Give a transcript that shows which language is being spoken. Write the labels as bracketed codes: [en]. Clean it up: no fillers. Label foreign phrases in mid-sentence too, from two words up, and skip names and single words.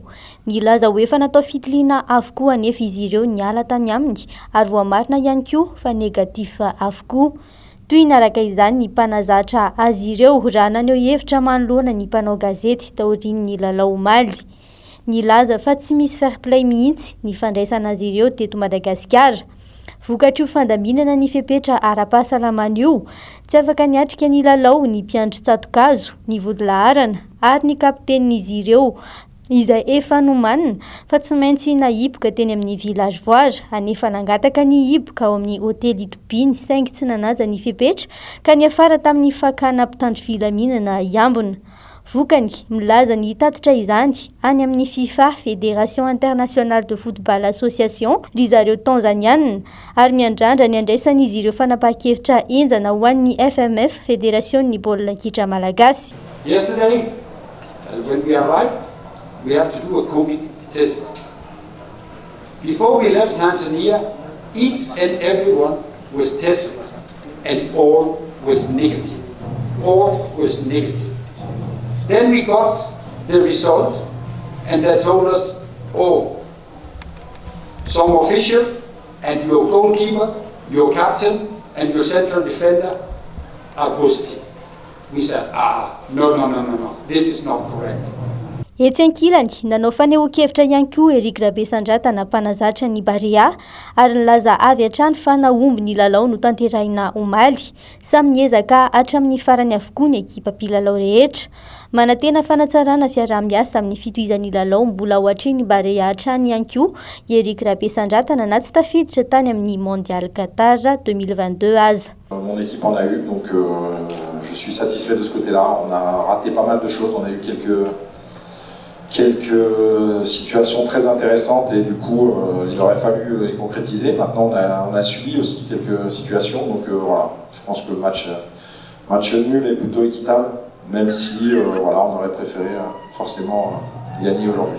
[mg] Nilaza hoe efa natao fitiliana avokoa anefa izy ireo niala tany aminy ary voamarina ihany koa fa negatif avokoa. Toy ny araka izany ny mpanazatra azy ireo raha naneho hevitra manoloana ny mpanao gazety taorian'ny lalao omaly. Nilaza fa tsy misy fair play mihitsy ny fandraisana azy ireo teto Madagasikara. Vokatry io fandaminana ny fepetra ara-pahasalamana io, tsy afaka niatrika ny lalao ny mpiandry tsatokazo, ny vodilaharana ary ny kapitenin'izy ireo izay efa nomanina fa tsy maintsy nahiboka teny amin'ny villageoire anefa nangataka ny hiboka ao amin'ny hotely Itopiny saingy tsy nanaja ny fepetra ka niafara tamin'ny fakana mpitandro filaminana iambona. Vokany milaza ny tatitra izany any amin'ny FIFA Fédération Internationale de Football Association ry zareo tanzaniana ary miandrandra ny andraisan'izy ireo fanapahan-kevitra enjana ho an'ny FMF Fédération ny baolina kitra malagasy. [en] Yesterday, when we arrived, we have to do a COVID test. Before we left Tanzania, each and everyone was tested and all was negative. All was negative. Then we got the result and they told us, oh, some official and your goalkeeper, your captain and your central defender are positive. We said, no, this is not correct. [mg] Etsy ankilany nanao fanehoan-kevitra ihany koa Eric Rabesandrantana mpanazatra ny Barea ary nilaza avy hatrany fa nahomby ny lalao no tanterahina omaly. Samy niezaka hatramin'ny farany avokoa ny ekipa mpilalao rehetra. Manantena fanatsarana fiarah-miasa amin'ny fitohizan'ny lalao mbola ao hatriny Barea hatrany ihany koa Eric Rabesandrantana na tsy tafiditra tany amin'ny Mondial Qatar 2022 aza. [fr] Mon équipe en a eu, donc je suis satisfait de ce côté-là. On a raté pas mal de choses, on a eu quelques situations très intéressantes et du coup il aurait fallu les concrétiser. Maintenant on a subi aussi quelques situations, donc voilà, je pense que le match nul est plutôt équitable, même si voilà, on aurait préféré forcément gagner aujourd'hui.